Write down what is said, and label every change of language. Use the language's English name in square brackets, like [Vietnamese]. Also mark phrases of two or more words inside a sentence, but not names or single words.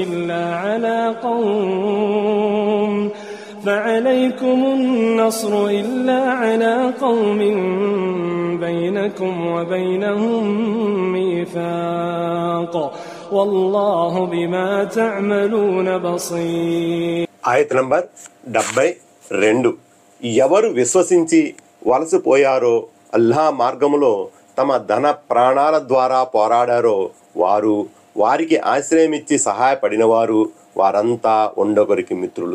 [Arabic] إلا على قوم بينكم وبينهم ميثاق والله بما تعملون بصير. [Telugu] ఆయత్ నంబర్ 72. ఎవరు విశ్వసించి వలసపోయారో, అల్లాహ్ మార్గములో తమ ధన ప్రాణాల ద్వారా పోరాడారో వారికి ఆశ్రయమిచ్చి సహాయపడినవారు వారంతా ఉండొకరికి మిత్రులు.